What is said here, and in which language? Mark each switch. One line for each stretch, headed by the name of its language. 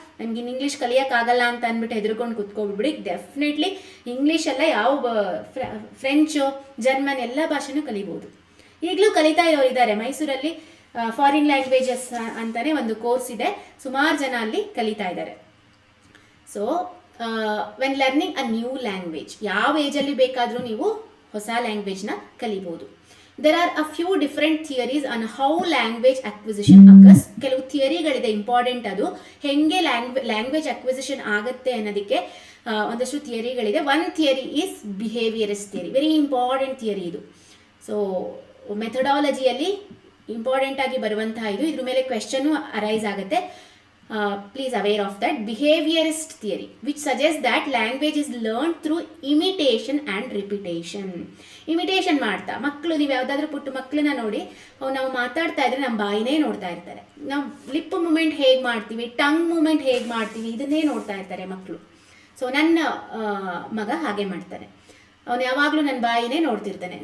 Kannada: ನಮ್ಗೆ ಇನ್ನು ಇಂಗ್ಲೀಷ್ ಕಲಿಯೋಕ್ಕಾಗಲ್ಲ ಅಂತ ಅಂದ್ಬಿಟ್ಟು ಹೆದರ್ಕೊಂಡು ಕುತ್ಕೊಬಿಡ್ಬಿಡಿ. ಡೆಫಿನೆಟ್ಲಿ ಇಂಗ್ಲೀಷ್ ಎಲ್ಲ ಯಾವ ಫ್ರೆಂಚು, ಜರ್ಮನ್ ಎಲ್ಲ ಭಾಷೆನೂ ಕಲಿಬೋದು. ಈಗಲೂ ಕಲಿತಾ ಇರೋರು ಇದ್ದಾರೆ. ಮೈಸೂರಲ್ಲಿ ಫಾರಿನ್ ಲ್ಯಾಂಗ್ವೇಜಸ್ ಅಂತಲೇ ಒಂದು ಕೋರ್ಸ್ ಇದೆ, ಸುಮಾರು ಜನ ಅಲ್ಲಿ ಕಲಿತಾ ಇದ್ದಾರೆ.
English: so when learning a new language,
Kannada: ಯಾವ ಏಜಲ್ಲಿ ಬೇಕಾದರೂ ನೀವು ಹೊಸ ಲ್ಯಾಂಗ್ವೇಜ್ನ ಕಲಿಬೋದು.
English: There are a few different theories on how language acquisition occurs.
Kannada: ಕೆಲವು ಥಿಯರಿಗಳಿದೆ ಇಂಪಾರ್ಟೆಂಟ್, ಅದು ಹೆಂಗೆ ಲ್ಯಾಂಗ್ವೇಜ್ ಅಕ್ವಿಸಿಷನ್ ಆಗುತ್ತೆ ಅನ್ನೋದಕ್ಕೆ ಒಂದಷ್ಟು ಥಿಯರಿಗಳಿದೆ.
English: one theory is behaviourist theory, very important theory
Kannada: ಇದು. ಸೊ ಮೆಥಡಾಲಜಿಯಲ್ಲಿ ಇಂಪಾರ್ಟೆಂಟ್ ಆಗಿ ಬರುವಂತಹ ಇದು, ಇದ್ರ ಮೇಲೆ ಕ್ವೆಶ್ಚನ್ ಅರೈಸ್ ಆಗುತ್ತೆ.
English: Please aware of that. Behaviorist theory, which suggests that language is learned through imitation and repetition.
Kannada: Imitation ಮಾಡ್ತಾ ಮಕ್ಕಳು, ನೀವು ಯಾವುದಾದ್ರೂ ಪುಟ್ಟ ಮಕ್ಕಳನ್ನ ನೋಡಿ, ನಾವು ಮಾತಾಡ್ತಾ ಇದ್ರೆ ನಮ್ಮ ಬಾಯಿನೇ ನೋಡ್ತಾ ಇರ್ತಾರೆ. ನಾವು ಲಿಪ್ ಮೂಮೆಂಟ್ ಹೇಗೆ ಮಾಡ್ತೀವಿ, ಟಂಗ್ ಮೂಮೆಂಟ್ ಹೇಗೆ ಮಾಡ್ತೀವಿ, ಇದನ್ನೇ ನೋಡ್ತಾ ಇರ್ತಾರೆ ಮಕ್ಕಳು. ಸೊ ನನ್ನ ಮಗ ಹಾಗೆ ಮಾಡ್ತಾನೆ, ಅವನು ಯಾವಾಗಲೂ ನನ್ನ ಬಾಯಿನೇ ನೋಡ್ತಿರ್ತಾನೆ.